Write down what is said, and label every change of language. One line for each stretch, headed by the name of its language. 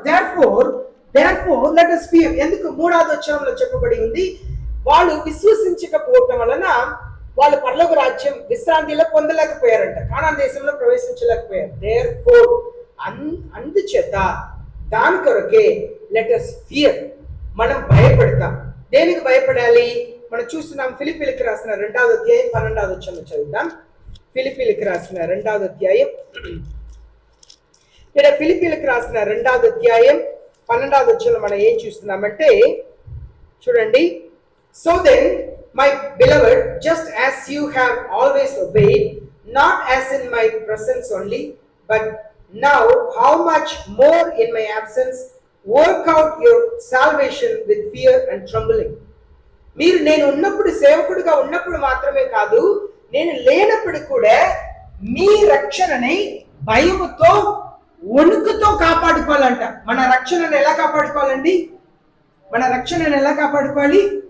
English: therefore let us fear.
Telugu: ఎందుకు 3వ వచనంలో చెప్పబడి ఉంది, వాళ్ళు విశ్వసించకపోవటం వలన వాళ్ళు పరలోక రాజ్యం విశ్రాంతిలో పొందలేకపోయారంట, కానాన్ దేశంలో ప్రవేశించలేకపోయారు.
English: therefore
Telugu: అందుచేత దాని కొరకే
English: let us fear,
Telugu: మనం భయపడతాం. దేనికి భయపడాలి? మనం చూస్తున్నాం, ఫిలిప్పీలకు రాసిన 2వ అధ్యాయం 12వ వచనం చదువుతాం. ఫిలిప్పీలకు రాసిన 2వ అధ్యాయం, ఇక్కడ ఫిలిప్పీలకు రాసిన 2వ అధ్యాయం 12వ వచనం మనం ఏం చూస్తున్నామంటే, చూడండి,
English: so then my beloved, just as you have always obeyed, not as in my presence only, but now how much more in my absence, work out your salvation with fear and trembling.
Telugu: మీరు నేను ఉన్నప్పుడు, సేవకుడిగా ఉన్నప్పుడు మాత్రమే కాదు, నేను లేనప్పుడు కూడా మీ రక్షణని భయముతో వణుకుతో కాపాడుకోవాలంట. మన రక్షణను ఎలా కాపాడుకోవాలండి? మన రక్షణను ఎలా కాపాడుకోవాలి?